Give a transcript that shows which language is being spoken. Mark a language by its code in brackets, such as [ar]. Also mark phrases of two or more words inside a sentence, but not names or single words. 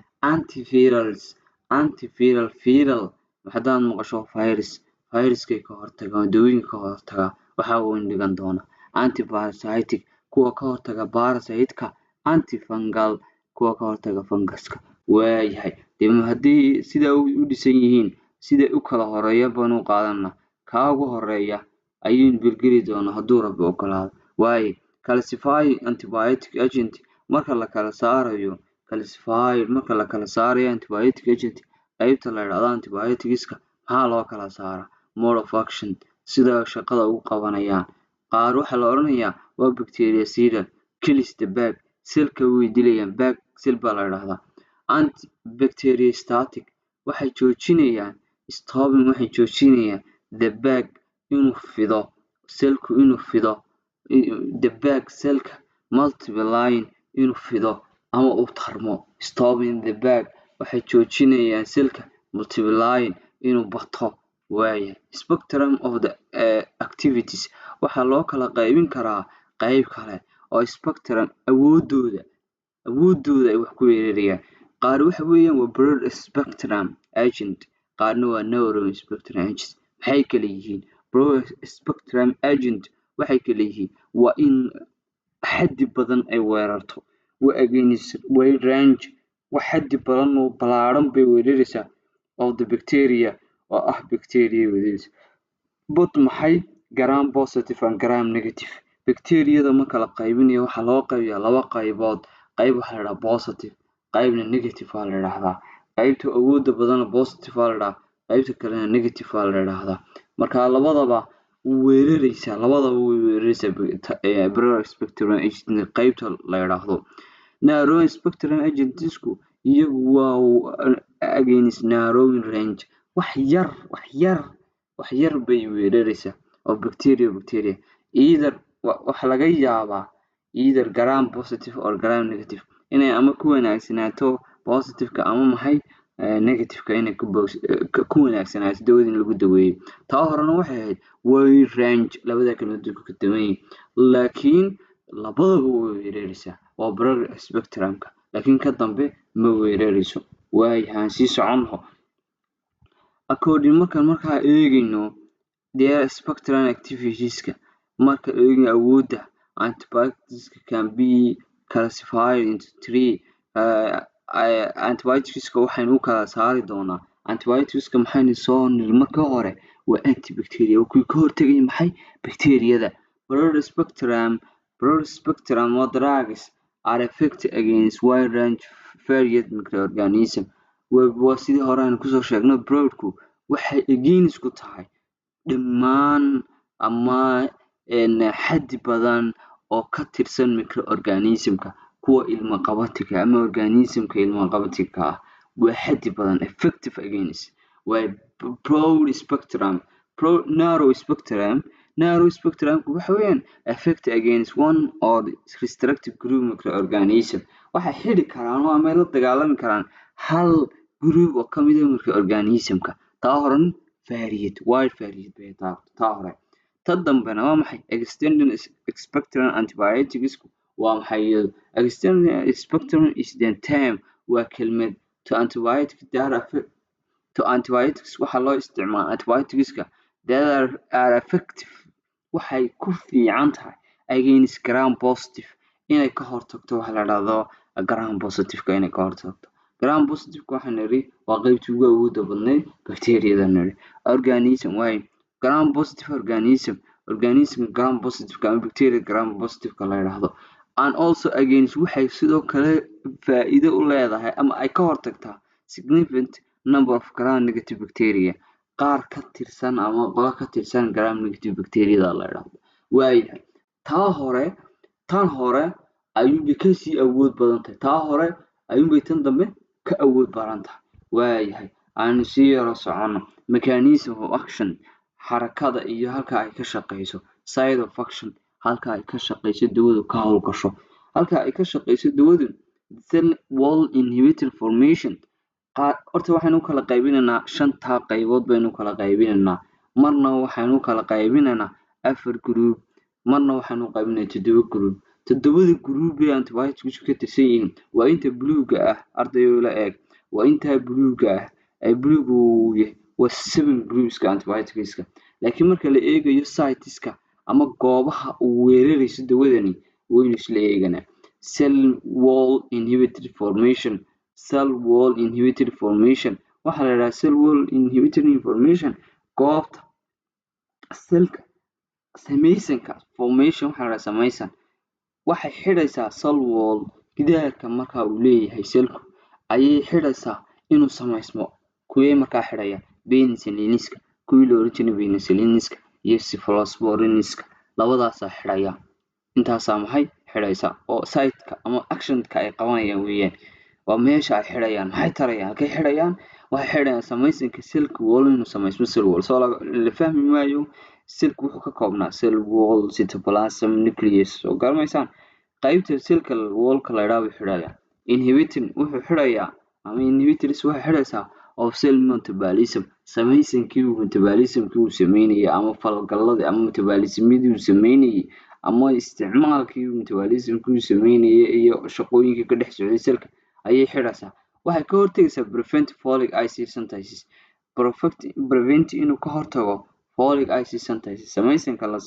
[so] antiviral haddaad maqasho viruskay ka hortagaan dawooyinka ka hortaga waxa uu dhigan doona antiparasitic kuwa ka hortaga parasite-ka antifungal kuwa ka hortaga funguska waayahay haddii sidaa u dhisan yihiin siday u kala horeeya baan u qaadana kaa ugu horeeya ayaynu gelgeli doonaa hadduu Rabbi ogolaado waaye [en] classify antibiotic agent [so] marka la kala saarayo [en] antibiotic agent [so] qaybta la yiraahdo antibioticska maxaa loo kala saaraa [en] mode of action [so] sida shaqada ugu qabanayaan qaar waxaa la oranayaa waa [en] bactericidal kills the bag [so] selka way dilayaan bag sel baa la yiraahdaa antibacteriostatic waxay joojinayaan [en] the bag [so] inuu fido selku inuu fido [en] the bag [so] selka multiplying inuu fido ama uu tarmo [en] stopping the bag [so] waxay joojinayaan selka multiplying inuu bato waaye [en] spectrum of the activities [so] waxaa loo kala qaybin karaa qayb kale oo spectrum awoodooda ay wax ku weerarayaan qaar waxa weeyaan waa [en] broad spectrum agent [so] qaarna waa [en] narrow spectrum agent [so] maxay kala yihiin [en] broad spectrum agent [so] waxay kala yihiin waa in xaddi badan ay weerarto waa [en] against wide range [so] wax xaddi badan oo ballaaran bay weeraraysaa [en] of the bacteria [so] oo ah bacteria weeraraysa but maxay [en] gram positive and gram negative [so] bacteriyada marka la qaybinayo waxaa loo qaybiyaa laba qaybood qayb waxaa la yidhaahdaa positive qaybna negative waa la yidhaahdaa qaybta awoodda badana positive waa la yidhaahdaa qaybta kalena negative waa la yidhaahdaa marka labadaba way weeraraysaa [en] broad spectrum agent [so] qaybta la yidhaahdo [en] narrow spectrum [so] agentsku iyagu waa [en] against narrowing range [so] wax yar bay weeraraysaa oo bacteria either waxa laga yaabaa [en] either gram positive or gram negative [so] inay ama ku wanaagsanaato positive-ka ama maxay negative-ka inay ku wanaagsanaato dawada in lagu daweeyo taa horena waxay ahayd [en] wide range [so] labada kalmood ka duwan yihiin laakiin labadaba way weeraraysaa waa [en] broad spectrum-ka [so] laakiin ka dambe ma weerarayso waayahay sii soconno according markaa eegayno [en] their spectrum activities-ka [so] marka eegayno awoodda [en] antibiotics can be classified into 3 [so] antibiotics-ka waxaynu u kala saari doonaa antibiotics-ka maxaynu soo niri marka hore waa antibacterial oo kuwii ka hortagaya maxay bacteriyada broad [en] spectrum of drugs are effective against wide range varied microorganisms [so] waa sidii hore aan kusoo sheegnay broadku waxay against ku tahay dhammaan ama xaddi badan oo ka tirsan microorganismka kuwa ilma qabatiga ama organismka ilma qabatiga ah waa xaddi badan [en] effective against [so] waa [en] broad spectrum narrow spectrum [so] waxa weeyaan [en] effect against one or restricted group microorganism [so] waxay xidhi karaan ama la dagaalami karaan hal group oo kamid ah marka organismka taa horan [en] variate wide variate [so] bay taa hore ta dambena waa maxay [en] extended spectrum antibiotics [so] waa maxay [en] extended spectrum is the term [so] waa kelmad [en] to antibiotics [so] waxa loo isticmaala antibioticska [en] that are effective [so] waxay ku fiican tahay [en] against gram positive [so] inay ka hortagto waxa la dhahdo [en] gram positive [so] inay ka hortagto [en] gram positive [so] waxaan niri waa qaybtii ugu awoodda badnayd bacteria-da niri organism way [en] gram positive organism gram positive [so] ama [en] bacteria gram positive [so] la yiraahdo [en] and also against [so] waxay sidoo kale faa'iido u leedahay ama ay ka hortagtaa [en] significant number of gram negative bacteria [so] qaar ka tirsan ama qolo ka tirsan [en] gram negative bacteria [so] la yiraahdo waayahay tan hore ayuunbay kasii awood badan tahay taa hore ayuunbay tan dambe ka awood badan tahay waayahay aanu sii yaro socono [en] mechanism of action [so] xarakada iyo halka ay ka shaqeyso [en] side of action [so] halka ay ka shaqeyso dawadu ka howlgasho halka ay ka shaqeyso dawadu [en] cell wall inhibitor formation [so] horta waxaynu kala qaybinaynaa shanta qaybood baynu kala qaybinaynaa marna waxaynu kala qaybinaynaa 4 group marna waxaynu qaybinaynaa 7 group todobada group ee antibiotics ka tirsan yihiin waa inta buluuga ah ardayo la eeg waa inta buluuga ah ay buluugu yahay waa 7 groups ka antibioticska laakiin marka la eegayo siteska ama goobaha uu weerarayso dawadani waynu isla eeganaa [en] cell wall inhibitor formation [so] waxa la yiraahdaa [en] cell wall inhibitor formation [so] goobta cellka samaysanka formation waxa la yiraahdaa samaysan waxay xidhaysaa [en] cell wall [so] gidaarka marka uu leeyahay cellku ayay xidhaysaa inuu samaysmo kuwee markaa xidhaya penicilliniska kuwii la oran jiray penicilliniska iyo cephalosporiniska labadaas xidhaya intaas maxay xidhaysaa oo site-ka ama action-ka ay qabanayaan weeyaan waa meesha ay xidhayaan maxay tarayaan halkay xidhayaan waxay xidhayaan samaysanka cellka wall inuu samaysmo [en] cell wall [so] soo la fahmi maayo cellku wuxuu ka koobnaa [en] cell wall cytoplasm nucleus [so] oo garmaysaan qaybta cellka wall-ka la yiraahdo xidhayaan inhibiting wuxuu xidhayaa ama inhibitors waxay xidhaysaa [en] of cell metabolism [so] samaysankii metabolismkii uu sameynayay ama falgaladii ama metabolismidii uu sameynayay ama isticmaalkii metabolismkii uu sameynayay iyo shaqooyinkii ka dhex socday cellka ayay xidhaysaa waxay ka hortagaysaa [en] prevent folic acid synthesis [so] prevent inuu ka hortago [en] folic acid synthesis [so] samaysanka la